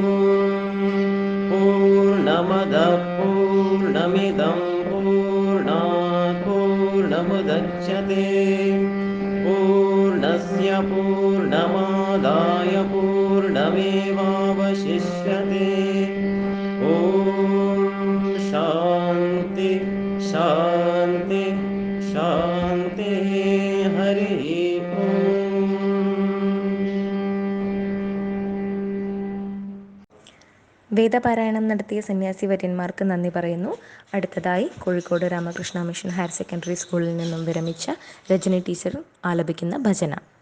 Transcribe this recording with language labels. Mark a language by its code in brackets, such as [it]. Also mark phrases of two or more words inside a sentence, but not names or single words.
[sa] पूर्णमदः पूर्णमिदं पूर्णात् पूर्णमुदच्यते पूर्णस्य पूर्णमादाय पूर्णमेवावशिष्यते. ॐ शान्ति शान्ति शान्तिः. हरिः ॐ. [ml] വേദപാരായണം നടത്തിയ സന്യാസി വര്യന്മാർക്ക് നന്ദി പറയുന്നു. അടുത്തതായി കോഴിക്കോട് രാമകൃഷ്ണ മിഷൻ ഹയർ സെക്കൻഡറി സ്കൂളിൽ നിന്നും വിരമിച്ച രജനി ടീച്ചർ ആലപിക്കുന്ന ഭജന.